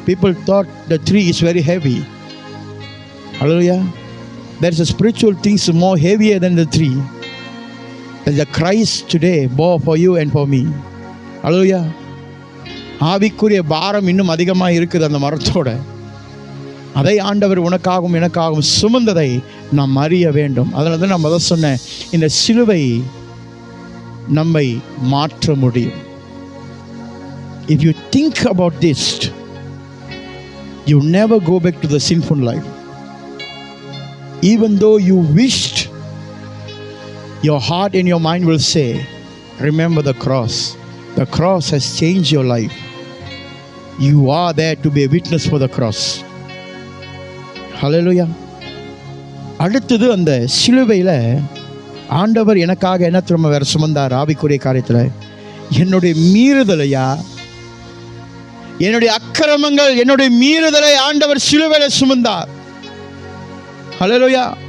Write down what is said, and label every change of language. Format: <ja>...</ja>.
<en>People thought the tree is very heavy. Hallelujah. There's a spiritual things more heavier than the tree. There's a Christ today bore for you and for me. Hallelujah.</en> <ta>ஆவிக்குரிய பாரம் இன்னும் அதிகமாக இருக்குது அந்த மரத்தோட. அதை ஆண்டவர் உனக்காகவும் எனக்காகவும் சுமந்ததை நாம் அறிய வேண்டும். அதனால தான் நான் முதல் சொன்னேன், இந்த சிலுவை நம்மை மாற்ற முடியும்.</ta> <en>If you think about this, you never go back to the sinful life. Even though you wished, your heart and your mind will say, remember the cross. The cross has changed your life. You are there to be a witness for the cross. Hallelujah.</en> <ta>அடுத்தது அந்த சிலுவையில் ஆண்டவர் எனக்காக என்ன திரும்ப வேற சுமந்தார் ஆவிக்குரிய காரியத்தில்? என்னுடைய மீறுதலையா, என்னுடைய அக்கிரமங்கள், என்னுடைய மீறுதலை ஆண்டவர் சிலுவையில் சுமந்தார். ஹல்லேலூயா.</ta>